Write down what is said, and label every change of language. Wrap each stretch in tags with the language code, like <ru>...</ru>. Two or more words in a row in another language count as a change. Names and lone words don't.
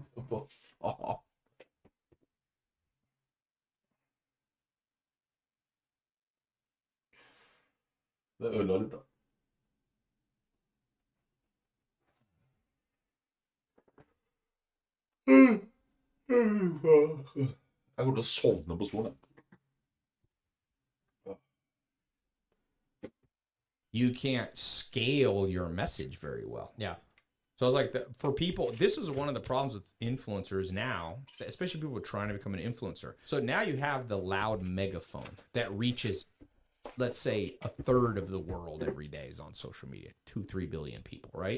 <no>Aha. Det ødela litt, da. Jeg går til å sovne på stolen.</no> <en>You can't scale your message very well. Yeah. So I was like, for people, this is one of the problems with influencers now, especially people trying to become an influencer. So now you have the loud megaphone that reaches, let's say, a third of the world every day is on social media, 2-3 billion people, right?</en>